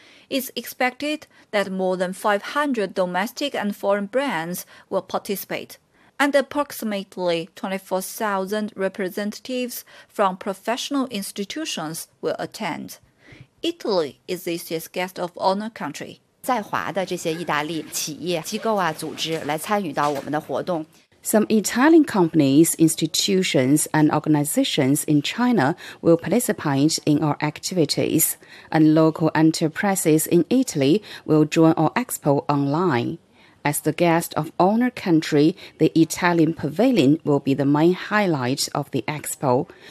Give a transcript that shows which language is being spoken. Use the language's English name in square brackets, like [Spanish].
[English] It's expected that more than 500 domestic and foreign brands will participate. and approximately 24,000 representatives from professional institutions will attend. Italy is this year's guest of honor country. [Chinese] 在华的这些意大利企业、机构啊、组织来参与到我们的活动。 [English] Some Italian companies, institutions, and organizations in China will participate in our activities, and local enterprises in Italy will join our expo online. As the guest of honor country, the Italian pavilion will be the main highlight of the expo.